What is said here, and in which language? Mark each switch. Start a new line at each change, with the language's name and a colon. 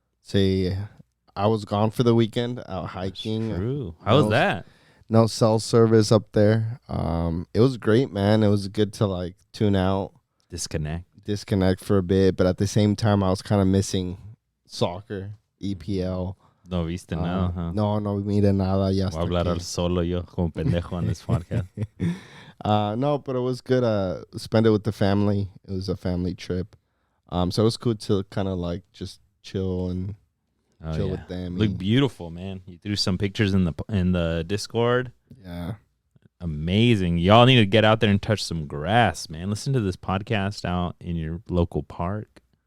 English: See, I was gone for the weekend, out hiking. That's true. How was that? No cell service up there. It was great, man. It was good to like tune out, disconnect for a bit, but at the same time, I was kind of missing soccer, EPL.
Spanish: No viste nada, huh? No mire nada. Ya Voy a hablar solo yo como pendejo
English: on this podcast. No, but it was good. Spend it with the family. It was a family trip. So it was cool to kind of like just chill and chill with them. Look beautiful, man. You threw some pictures in the Discord. Yeah. Amazing. Y'all need to get out there and touch some grass, man. Listen to this podcast out in your local park.